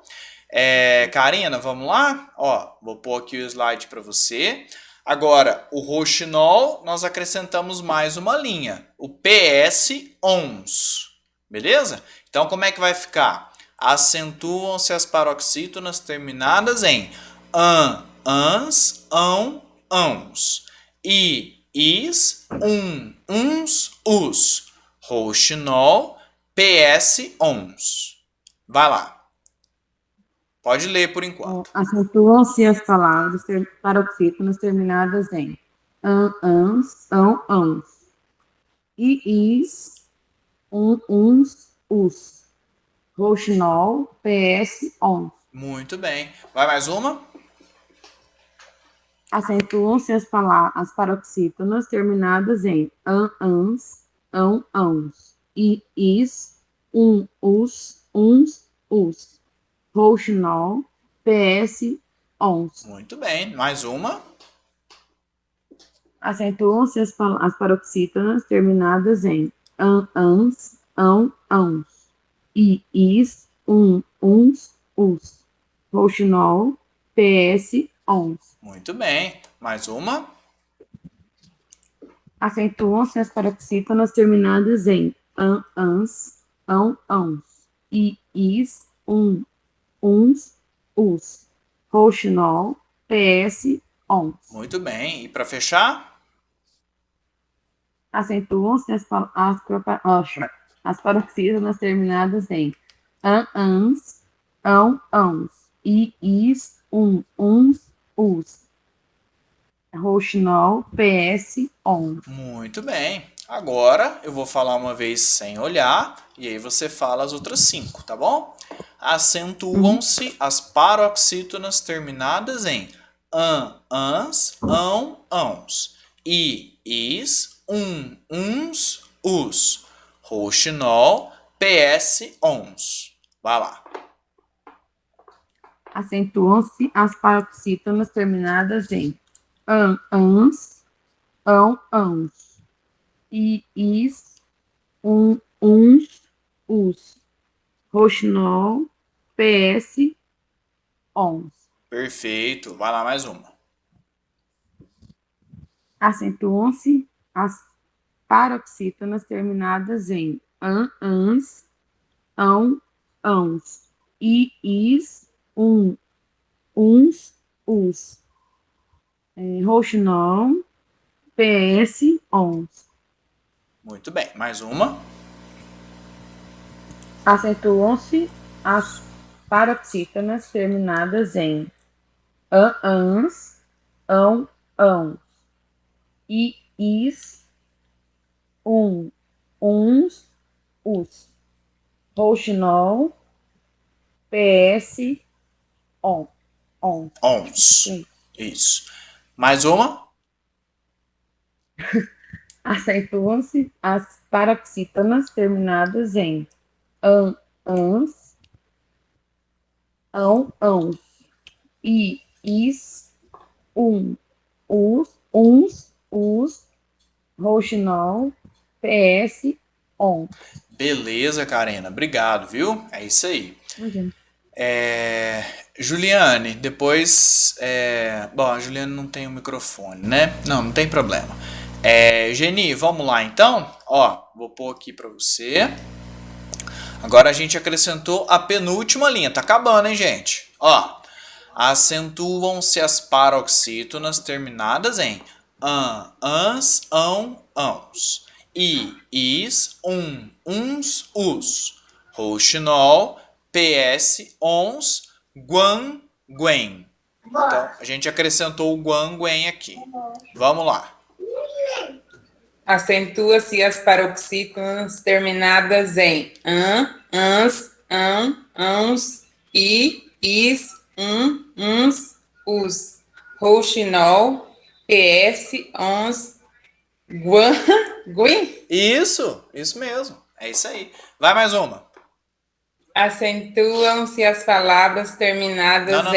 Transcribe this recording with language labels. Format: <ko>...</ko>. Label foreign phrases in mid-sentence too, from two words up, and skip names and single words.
<pt>Karina, vamos lá? Ó, vou pôr aqui o slide para você. Agora, o rouxinol, nós acrescentamos mais uma linha, o PS, ons, beleza? Então, como é que vai ficar? Acentuam-se as paroxítonas terminadas em ans, ãos. Is, uns, us. Rouxinol, PS, ons. Vai lá. Pode ler por enquanto. Acentuam-se as palavras paroxítonas terminadas em ans, ãos. Is, uns, us. Rouxinol, PS, ons. Muito bem. Vai mais uma? Acentuam-se as paroxítonas terminadas em ans, ãos. Is, us, us. Rouxinol, PS, ons. Muito bem. Mais uma? Acentuam-se as paroxítonas terminadas em ans, ãos. Is, uns, us. Rouxinol, PS, ons. Muito bem. Mais uma? Acentuam-se as paroxítonas terminadas em ans, ãos. Is, uns, us. Rouxinol, PS, ons. Muito bem. E para fechar? Acentuam-se as paroxítonas terminadas em ans, ãos. Is, uns, us. Rouxinol, PS, ons. Muito bem. Agora eu vou falar uma vez sem olhar e aí você fala as outras 5, tá bom? Acentuam-se as paroxítonas terminadas em ans, ãos. Is, uns, us. Rouxinol, PS, ons. Vai lá. Acentuam-se as paroxítonas terminadas em ans, ãos. Is, uns, us. Rouxinol, PS, ons. Perfeito. Vai lá mais uma. Acentuam-se as paroxítonas terminadas em ans, ãos. Is, uns, us. Rouxinol, PS, ons. Muito bem. Mais uma. Acentuam-se as paroxítonas terminadas em ans, ãos, i, is, uns, os. Rouxinol, PS, on. Ons. Sim. Isso. Mais uma? Acentuam-se as paroxítonas terminadas em ans, ãos, i, is, uns, os, rouxinol, PS, on. Beleza, Karina. Obrigado, viu? É isso aí. Imagina. Juliane, depois. Bom, a Juliane não tem o microfone, né? Não tem problema. Geni, vamos lá então? Ó, vou pôr aqui para você. Agora a gente acrescentou a penúltima linha. Tá acabando, hein, gente? Ó, acentuam-se as paroxítonas terminadas em ans, ãos. I, is, uns, os. Rouxinol, PS, ons, guan, guen. Então, a gente acrescentou o guan, guen aqui. Vamos lá. Acentua-se as paroxítonas terminadas em ans, ãos, i, is, uns, os. Rouxinol, PS, ons, guan, guen. Isso mesmo. É isso aí. Vai mais uma. Acentuam-se as palavras terminadas em...</pt>